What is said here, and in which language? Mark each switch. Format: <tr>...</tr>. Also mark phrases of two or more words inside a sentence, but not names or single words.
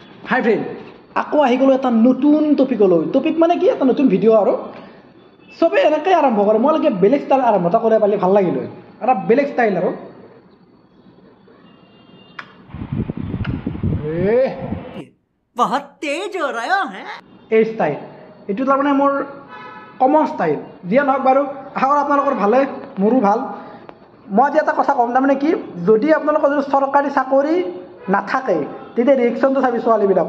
<en>hi friend,</en> <as>আকৌ আহি গ'লো এটা নতুন টপিকলৈ। টপিক মানে কি, এটা নতুন ভিডিঅ' আৰু চবেই এনেকৈ আৰম্ভ কৰে। মই লাগে বেলেগ ষ্টাইল আৰম্ভ এটা কৰিব পাৰিলে ভাল লাগিল হয়, এটা বেলেগ ষ্টাইল আৰু</as> <hi>बहुत तेज हो रहा है</hi> <as>এই ষ্টাইল। এইটো তাৰমানে মোৰ কমন ষ্টাইল। যিয়ে নহওক বাৰু, আশা কৰোঁ আপোনালোকৰ ভালে, মোৰো ভাল। মই আজি এটা কথা ক'ম, তাৰমানে কি, যদি আপোনালোকৰ যদি চৰকাৰী চাকৰি নাথাকে তেতিয়া ৰিয়েকশ্যনটো চাবি ছোৱালীবিলাকৰ।</as>